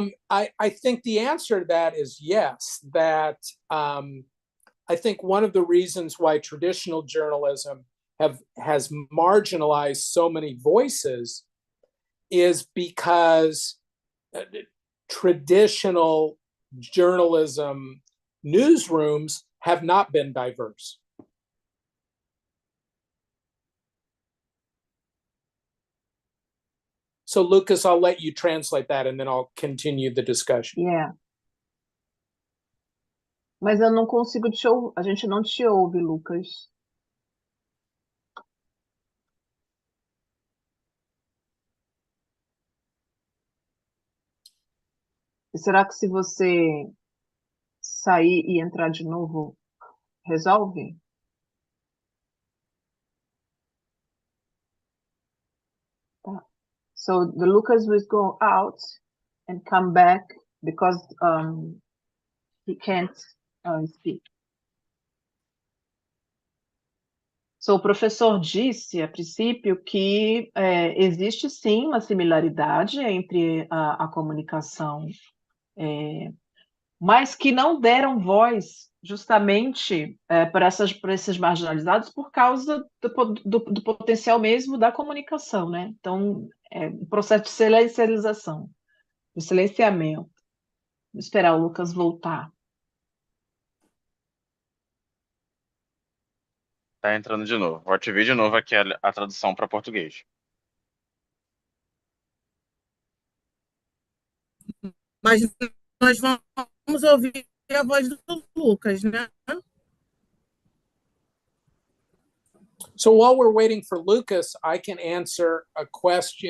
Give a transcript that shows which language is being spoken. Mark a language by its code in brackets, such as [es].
[en] I think the answer to that is yes, that I think one of the reasons why traditional journalism has marginalized so many voices is because traditional journalism newsrooms have not been diverse. So Lucas, I'll let you translate that and then I'll continue the discussion. Yeah. [pt] Mas eu não consigo te ouvir. A gente não te ouve, Lucas. Será que se você sair e entrar de novo, resolve? Tá. [en] So the Lucas will go out and come back because he can't speak. [pt] So, o professor disse, a princípio, que existe sim uma similaridade entre a comunicação, mas que não deram voz justamente para esses marginalizados por causa do potencial mesmo da comunicação, né? Então, o processo de silencialização, de silenciamento. Vou esperar o Lucas voltar. Tá entrando de novo. Vou ativar de novo aqui a tradução para português. Mas nós vamos ouvir a voz do Lucas, né? [en] So while we're waiting for Lucas, I can answer a question.